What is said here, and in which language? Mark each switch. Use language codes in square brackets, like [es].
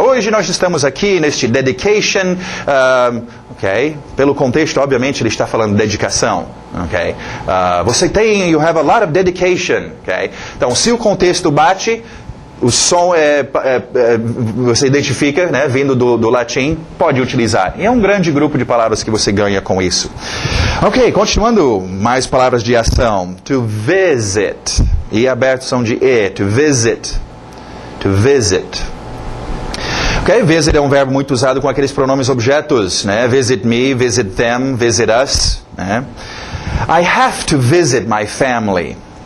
[pt] Hoje nós estamos aqui neste dedication, ok? Pelo contexto, obviamente, ele está falando dedicação. Okay? Você tem, [en] you have a lot of dedication. Okay? [pt] Então, se o contexto bate, o som você identifica, né, vindo do latim, pode utilizar. E é um grande grupo de palavras que você ganha com isso. Ok, continuando, mais palavras de ação. [en] To visit. [pt] E aberto são de E. [en] To visit. To visit. [pt] Ok, visit é um verbo muito usado com aqueles pronomes objetos, né? [en] Visit me, visit them, visit us. Né? I have to visit my family.